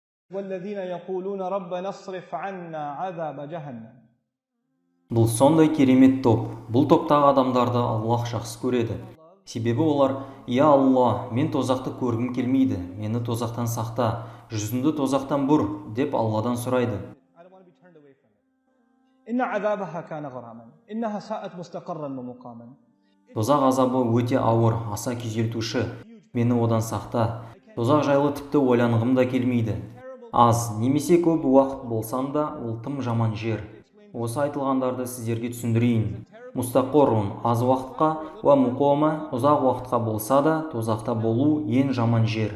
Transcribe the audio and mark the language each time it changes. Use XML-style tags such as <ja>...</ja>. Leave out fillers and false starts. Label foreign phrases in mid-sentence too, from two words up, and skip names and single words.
<ar>والذين يقولون ربنا اصرف عنا عذاب جهنم.</ar> <kk>Бұл сондай керемет топ. Бұл топтағы адамдарды Аллах жақсы көреді. Себебі олар: «Я Алла, мен тозақты көргім келмейді. Мені тозақтан сақта, жүзімді тозақтан бұр», деп Алладан сұрайды.</kk> <ar>إن عذابها كان غراما إنها ساءت مستقرا ومقاما.</ar> <kk>Тозақ азабы өте ауыр, аса күйзелтуші. Мені одан сақта. Тозақ жайлы тіпті ойланғым да келмейді. Аз немесе көп уақыт болсам да, ол тым жаман жер. Осы айтылғандарды сіздерге түсіндірейін. Мустақоррун аз уақытқа,</kk> <ar>ومقاما</ar> <kk>ұзақ уақытқа болса да, тозақта болу ең жаман жер.</kk>